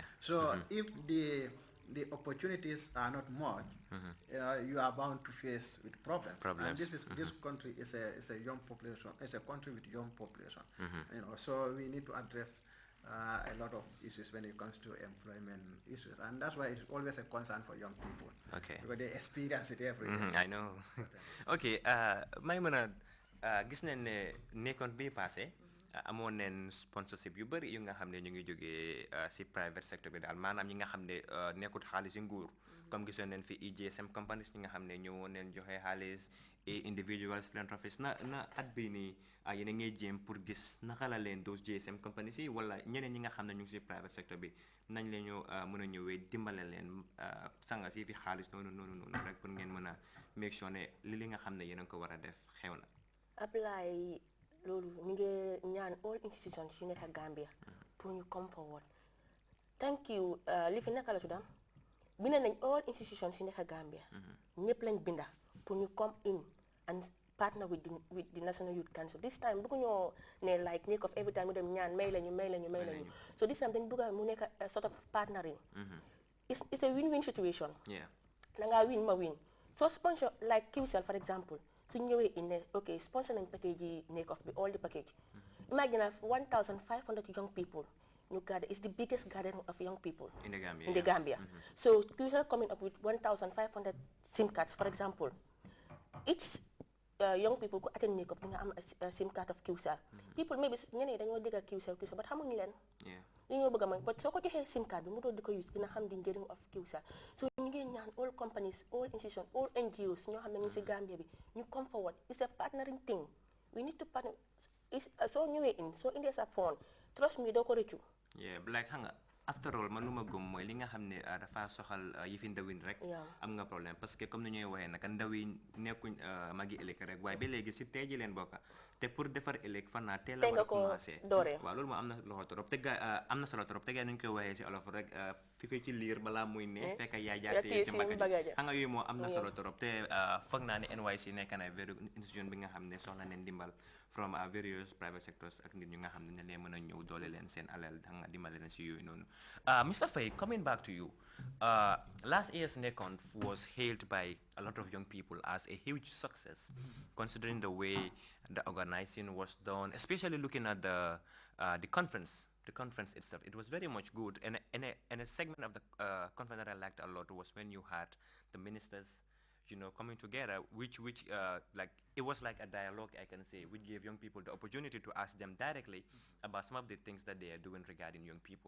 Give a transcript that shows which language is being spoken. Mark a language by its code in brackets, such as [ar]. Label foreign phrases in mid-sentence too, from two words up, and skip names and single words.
[en] So if the opportunities are not much, you are bound to face with problems. And this country is a young population. It's a country with young population. You know, so we need to address a lot of issues when it comes to employment issues, and that's why it's always a concern for young people. Okay. Because they experience it every day. I know. Okay. [wo] may mën a gis nañ ne nekkoon bii passé amoon nañ sponsorship yu bëri yu nga xam ne ñu ngi jógee si [en] private sector [wo] bi daal maanaam ñi nga xam ne nekkut xaalis si nguur comme gisoon nañ fi [en] EGSM companies [wo] ñi nga xam ne ñëwoon nañ joxe xaalis [en] individuals philanthropists [wo] na at bii nii yéen a ngi jéem pour gis naka la leen [en] those GSM companies [wo] yi wala ñeneen ñi nga xam ne ñu ngi si [en] private sector [wo] bi nañ la ñu mën a ñëwee dimbale leen sanga si fi xaalis noonu rek pour ngeen mën a [en] make sure [wo] ne li nga xam ne yéen a ngi ko war a def xew na. apply loolu ñu ngi ñaan [en] all institutions [wo] yu nekk Gambia pour ñu [en] come forward. thank you [wo] li fi naka la tuddam binda nañ [en] all institutions [wo] yu nekk Gambia ñëpp lañ binda pour ñu [en] come in and partner with the National Youth Council. This time [wo] bëgg ñoo ne [en] like NACOF every time [wo] mu dem ñaan may lañu [en] so this time [wo] dañ bëgg mu nekk [en] a sort of partnering. It's a win-win situation. [wo] da ngaa win ma win. [en] So sponsor like QCell for example, so ñëwee in ne okay sponsor nañ package yi NACOF bi all the package. Imagine 1,500 young people ñu gather. It's the biggest gathering of young people in the Gambia. So QCell coming up with 1,500 SIM cards for example. Each young people who attend NACOF [wo] di nga am [en] a SIM card of QCell. People maybe [wo] ñeneen dañoo dégg QCell but xamuñu leen. li ñoo bëgg a may but soo ko joxee [en] SIM card [wo] bi mu doon di ko use dina xam di njëriñ of QCell. So ñu ngi ñaan [en] all companies, all institutions, all NGOs [wo] ñoo xam ne ñu si Gambia bi ñu [en] come forward. It's a partnering thing. We need to partner. [wo] Soo ñëwee soo indee sa phone [en] trust me [wo] doo ko rëccu. Like xam nga [en] after all [wo] man lu ma gëm mooy li nga xam ne dafa soxal yëfi ndawin rek am nga [fr] problème parce que comme [wo] ni ñuy waxee naka ndaw yi nekkuñ magi ëllëg rek waaye ba léegi si tey ji leen bokka te pour defar ëllëg fan naa teel a war a commencé waaw loolu moo am na loxo trop te gaa am na solo trop te gaa nu ñu koy waxee si olof rek fi ci liir balaa muy ne fekk yaay jaatee si mbagg ji xam nga yooyu moo am na solo trop te foog naa ne NYC nekk na [en] very institution [wo] bi nga xam ne soxla neen dimbal [en] from various private sectors [wo] ak nit ñu nga xam ne leen mën a ñëw doole leen seen alal da nga dimbale leen si yooyu noonu. [en] Mr. Faye, coming back to you, last year's NACONF was hailed by a lot of young people as a huge success, considering the way the organizing was done, especially looking at the conference. The conference itself, it was very much good, and a segment of the conference that I liked a lot was when you had the ministers, you know, coming together, which like, it was like a dialogue, I can say, which gave young people the opportunity to ask them directly about some of the things that they are doing regarding young people.